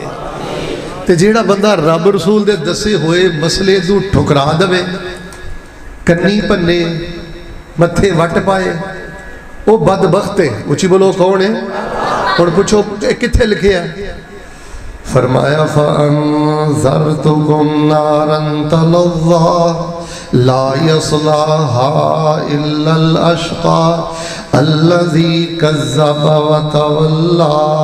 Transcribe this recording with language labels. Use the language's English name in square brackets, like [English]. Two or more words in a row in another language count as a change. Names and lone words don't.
[Punjabi] تے جیہڑا بندہ رب رسول دے دسے ہوئے مسلے نوں ٹھکرا دیوے، کنی بھنے، متھے وٹ پائے، وہ بدبخت ہے. اچی بولو کون ہے؟ اور پچھو کتھے لکھے ہے? [Arabic] فرمایا فأنذرتكم نارا تلظى لا يصلاها إلا الأشقى الذي كذب وتولى.